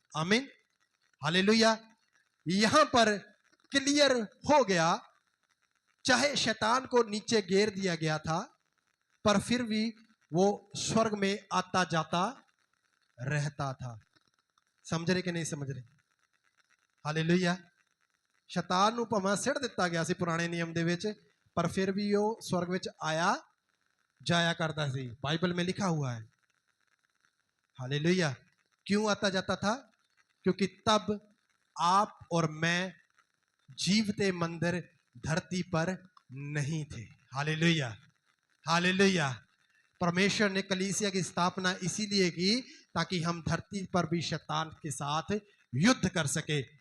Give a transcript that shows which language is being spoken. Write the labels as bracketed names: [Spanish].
[Hindi] आमीन, हालेलुया। यहां पर क्लियर हो गया, चाहे शैतान को नीचे गिर दिया गया था, पर फिर भी वो स्वर्ग में आता जाता रहता था। समझ रहे कि नहीं समझ रहे? हालेलुया। [Punjabi] शैतान ਨੂੰ ਭਾਵੇਂ ਸਿੱਟ ਦਿੱਤਾ ਗਿਆ ਸੀ ਪੁਰਾਣੇ ਨਿਯਮ ਦੇ ਵਿੱਚ, [Hindi] पर फिर भी वो स्वर्ग [Punjabi] ਵਿੱਚ आया जाया करता ਸੀ। [Hindi] बाइबल में लिखा हुआ है। हालेलुया। क्यों आता जाता था? क्योंकि तब आप और मैं जीवते मंदिर धरती पर नहीं थे। Hallelujah, hallelujah. परमेश्वर ने कलीसिया की स्थापना इसीलिए की ताकि हम धरती पर भी शैतान के साथ युद्ध कर सके।